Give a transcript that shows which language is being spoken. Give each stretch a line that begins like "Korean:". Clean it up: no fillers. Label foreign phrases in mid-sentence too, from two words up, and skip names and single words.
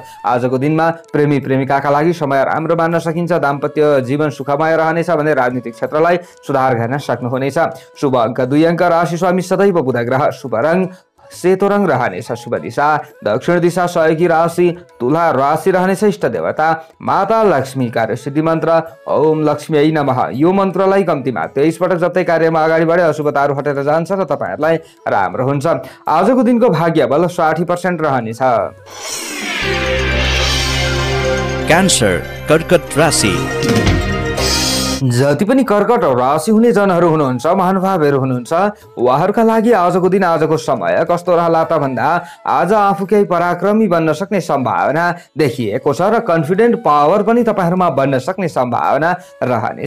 Nepali: आजको दिनमा प्रेमी प्रेमिकाका लागि समय राम्रो मान्न सकिन्छ। दाम्पत्य जीवन सुखमय रहनेछ भने राजनीतिक क्षेत्रलाई सुधार गर्न सक्नुहुनेछ। शुभ अङ्क 2 अङ्क, राशि स्वामी सदैव बुध ग्रह, शुभ रङ सेतो रङ रहनेछ। शुभ दिशा दक्षिण दिशा, सहयोगी राशि तुला राशि रहनेछ। इष्ट देवता माता लक्ष्मी, कार्य सिद्धि मन्त्र
Sanskrit: ओम लक्ष्मी नमः।
Nepali: यो मन्त्रलाई कम्तीमा 23 पटक जप्दै कार्यमा अगाडि बढे अशुभताहरू हटेर जान्छ र तपाईहरुलाई राम्रो हुन्छ। आजको दिनको भाग्य बल 60% रहनेछ। क्यान्सर कर्कट राशि। जति पनि कर्कट राशि हुने जनहरू हुनुहुन्छ, महानुभावहरू हुनुहुन्छ, उहाँहरूका लागि आजको दिन आजको समय कस्तो रहला त भन्दा आज आफू केही पराक्रमी बन्न सक्ने सम्भावना देखिएको छ र
English: confident power
Nepali: पनि तपाईहरुमा बन्न सक्ने सम्भावना रहनेछ।